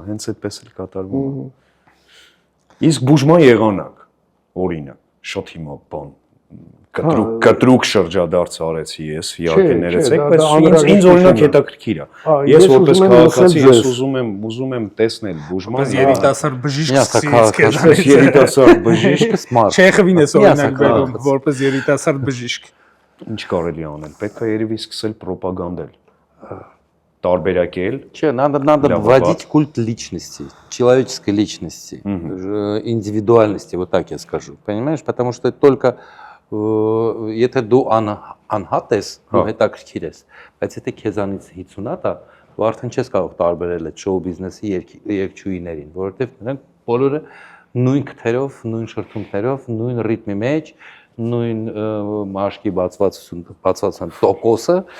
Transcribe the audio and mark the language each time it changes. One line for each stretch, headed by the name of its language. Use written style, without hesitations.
Armenian: Հենց այդպես էլ կատարվում է։ Իսկ բուժման եղանակ, օրինակ, շատ հիմա բան կտրուկ շրջադարձ արեցի ես, իհարկե ներեցեք, բայց ինձ օրինակ հետաքրքիր է։ Ես որպես քաղաքացի ես ուզում եմ տեսնել բուժման։ Բայց երիտասարդ բժիշկ Այսպես երիտասարդ բժիշկ, Չեխովին ես օրինակ բերում, որպես երիտասարդ բժիշկ։ Ինչ կարելի անել։ Պետք է երևի սկսել ռոպագանդել։ Տարբերակել։
Russian: Че, надо вводить культ личности, человеческой личности, индивидуальности, вот так я скажу, понимаешь? Потому что только
Armenian: եթե դու անհատ ես, ու հետաքրքիր ես, բայց եթե քեզանից 50-ա, դու արդեն չես կարող տարբերել այդ շոու բիզնեսի երգչուհիներին, որովհետև նրանք բոլորը նույն քթերով, նույն շրթունքներով, նույն ռիթմի մեջ, նույն մաշկի բացվածության տոկոսը,